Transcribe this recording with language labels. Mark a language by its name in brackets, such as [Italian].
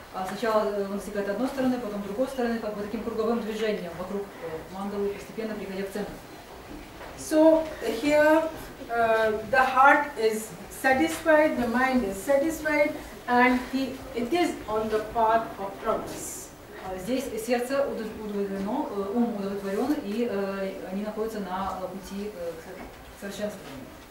[Russian] Сначала он достигает одной стороны, потом другой стороны, как бы таким круговым движением вокруг мандалы, постепенно приходя в центр. [English] So here the heart is satisfied, the mind is satisfied, and it is on the path of progress. [Russian] Здесь сердце удовлетворено, ум удовлетворен, и они находятся на пути к совершенствованию.